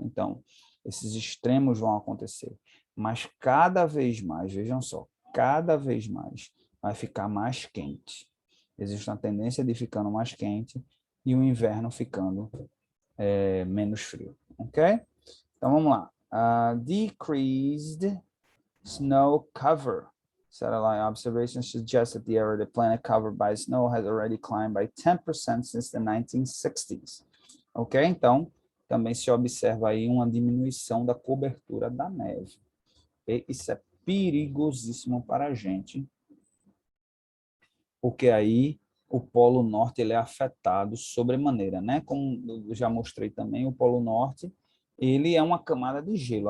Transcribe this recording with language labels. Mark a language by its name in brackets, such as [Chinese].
[Portuguese] Então, esses extremos vão acontecer, mas cada vez mais, vejam só, cada vez mais vai ficar mais quente. Existe uma tendência de ficando mais quente e o inverno ficando menos frio, ok? Então, vamos lá. [English] Decreased snow cover. Satellite observations suggest that the area of the planet covered by snow has already climbed by 10% since the 1960s. Ok? [Portuguese] Então, também se observa aí uma diminuição da cobertura da neve. E isso é perigosíssimo para a gente, porque aí o Polo Norte ele é afetado sobremaneira, né? Como eu já mostrei também, o Polo Norte ele é uma camada de gelo.